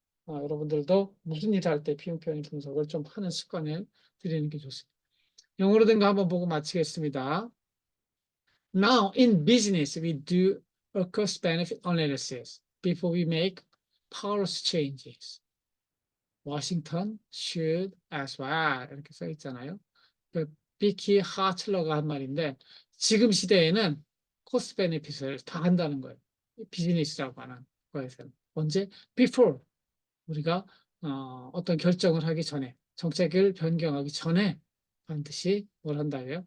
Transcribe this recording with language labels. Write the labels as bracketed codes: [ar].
[ko] 여러분들도 무슨 일을 할 때 비용 편익 분석을 좀 하는 습관을 들이는 게 좋습니다. 영어로 된 거 한번 보고 마치겠습니다. [en] Now in business we do a cost benefit analysis before we make policy changes. Washington should as well [ko] 이렇게 써 있잖아요. 그 비키 하틀러가 한 말인데 지금 시대에는 코스트 베네핏을 다 한다는 거예요. 비즈니스라고 하는 거에서는 언제? Before 우리가 어떤 결정을 하기 전에 정책을 변경하기 전에 반드시 뭘 한다고요?